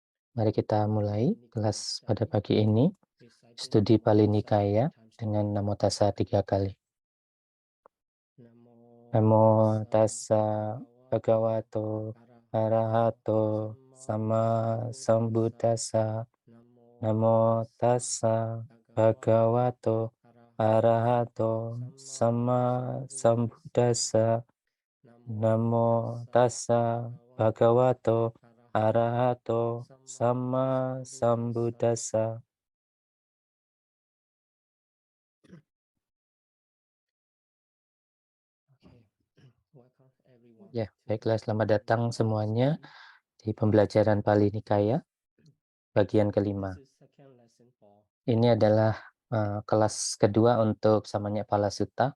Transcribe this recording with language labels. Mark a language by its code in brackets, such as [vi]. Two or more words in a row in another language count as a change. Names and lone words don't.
[id] Mari kita mulai kelas pada pagi ini, studi Pali Nikaya dengan [pi] Namo Tassa [id] 3 kali. [pi] Namo Tassa Bhagavato Arahato Sama Sambuddhassa. Namo Tassa Bhagavato Arahato Sama Sambuddhassa. Namo Tassa Bhagavato Arahato Sama Sambuddhassa. [id] Ya, baiklah, selamat datang semuanya di pembelajaran Pali Nikaya bagian kelima. Ini adalah kelas kedua untuk Samanyapala Sutta.